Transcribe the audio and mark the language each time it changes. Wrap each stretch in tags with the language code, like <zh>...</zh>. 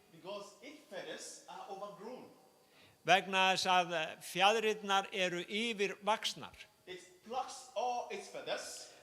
<en>Because its feathers are overgrown.</en> <is>Vegna þess að fjaðrirnar eru yfirvaxnar.</is> <en>It plucks all its feathers</en>